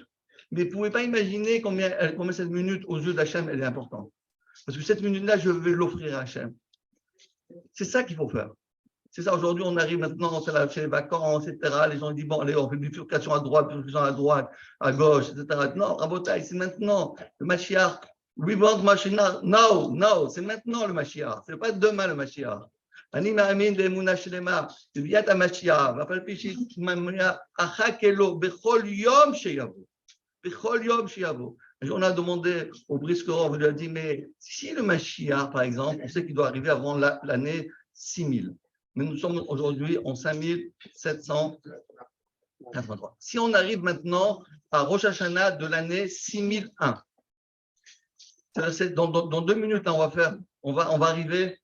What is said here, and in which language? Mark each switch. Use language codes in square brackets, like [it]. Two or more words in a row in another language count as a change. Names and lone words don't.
[fr] Mais vous ne pouvez pas imaginer combien cette minute, aux yeux d'Hachem, elle est importante. Parce que cette minute-là, je vais l'offrir à Hachem. C'est ça qu'il faut faire. C'est ça, aujourd'hui, on arrive maintenant, c'est les vacances, etc. Les gens disent, bon, allez, on fait bifurcation à droite, à gauche, etc. Non, Rabotai, c'est maintenant. Le Mashiach, [en] we want Mashiach now, [fr] c'est maintenant le Mashiach. Ce n'est pas demain le Mashiach. [he] אני מאמין באמונה שלמה בביאת המשיח, ואף על פי שהתממש אחכלו בכל יום שיבוא. בכל יום שיבוא. [fr] On a demandé au Briskerov, on lui a dit, mais si le Mashiach, par exemple, on sait qu'il doit arriver avant l'année 6000, mais nous sommes aujourd'hui en 5783. Si on arrive maintenant à Rosh Hashanah de l'année 6001, dans 2 minutes, là, on va arriver.